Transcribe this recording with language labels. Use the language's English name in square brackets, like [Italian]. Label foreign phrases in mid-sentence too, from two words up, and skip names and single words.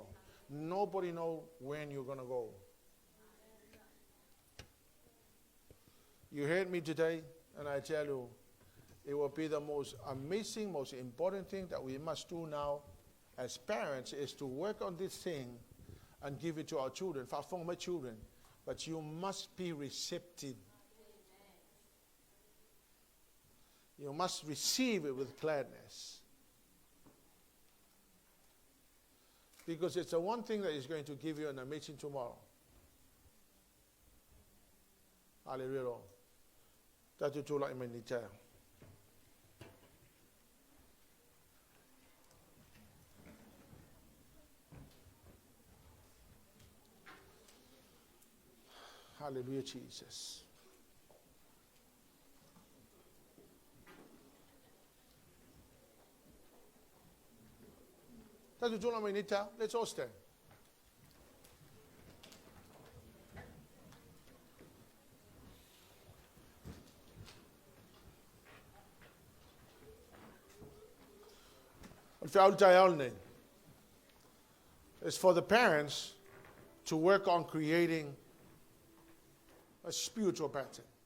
[English] Nobody knows when you're going to go. You heard me today, and I tell you, it will be the most amazing, most important thing that we must do now as parents is to work on this thing and give it to our children, for my children. But you must be receptive. You must receive it with gladness. Because it's the one thing that is going to give you an amazing tomorrow. Hallelujah. Tatu tula imenita. Hallelujah, Jesus. Tatu tula imenita. Let's all stand. It's for the parents to work on creating a spiritual pattern.